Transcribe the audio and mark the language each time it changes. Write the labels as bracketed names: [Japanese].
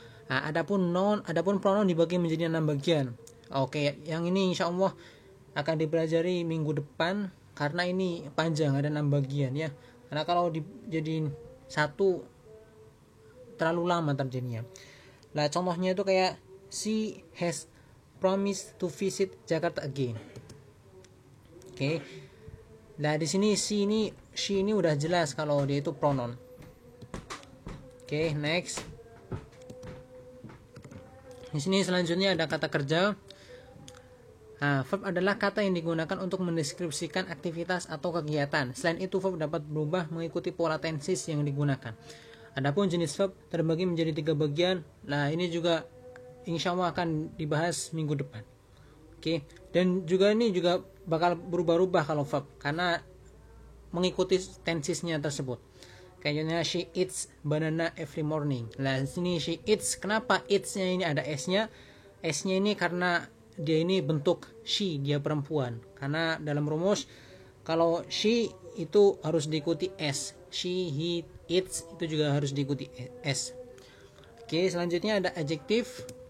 [Indonesian] Adapun pronoun dibagi menjadi 6 bagian. Oke, yang ini insya Allah akan dipelajari minggu depan karena ini panjang, ada 6 bagian ya. Karena kalau dijadiin satu terlalu lama terjadinya. Contohnya itu kayak [English] she has promise to visit Jakarta again. [Indonesian] Oke. Di sini she ini udah jelas kalau dia itu pronoun. Oke, next. Di sini selanjutnya ada kata kerja. Verb adalah kata yang digunakan untuk mendeskripsikan aktivitas atau kegiatan. Selain itu, verb dapat berubah mengikuti pola tenses yang digunakan. Adapun jenis verb terbagi menjadi 3 bagian. Ini juga insya Allah akan dibahas minggu depan. Oke, dan juga ini juga bakal berubah-ubah kalau verb karena mengikuti tensesnya tersebut. Kayaknya [English] she eats banana every morning. [Indonesian] Sini [English] she eats. [Indonesian] Kenapa eats-nya ini ada s-nya? S-nya ini karena dia ini bentuk she, dia perempuan. Karena dalam rumus kalau she itu harus diikuti s. She, he, eats itu juga harus diikuti s. Oke, selanjutnya ada adjektif.